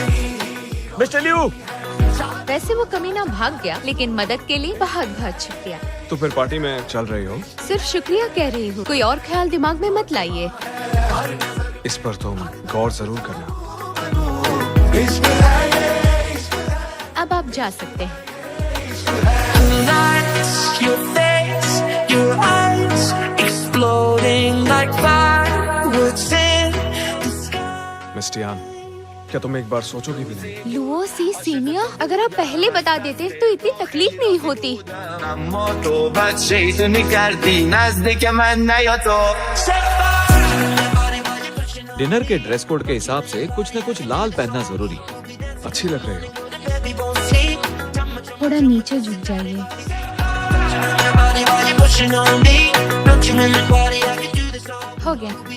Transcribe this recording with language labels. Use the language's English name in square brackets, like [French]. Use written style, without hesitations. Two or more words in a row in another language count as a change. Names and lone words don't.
[Hindi] वैसे वो कमीना भाग गया, लेकिन मदद के लिए बहुत बहुत शुक्रिया। तो फिर पार्टी में चल रही हो? सिर्फ शुक्रिया कह रही हूँ, कोई और ख्याल दिमाग में मत लाइए। इस पर तुम गौर जरूर करना। अब आप जा सकते हैं। [English] Your face, your eyes exploding like fireworks in the sky. [Hindi] मिस्टियान, क्या तुम एक बार सोचोगी भी नहीं? लुओ सी सीनियर, अगर आप पहले बता देते तो इतनी तकलीफ नहीं होती। [Persian] اما تو بد شیطونی کردی نزدیک من نیا تو [Hindi] डिनर के [English] dress code [Hindi] के हिसाब से कुछ न कुछ लाल पहनना जरूरी। अच्छी लग रही हो। थोड़ा नीचे झुक जाइए। हो गया।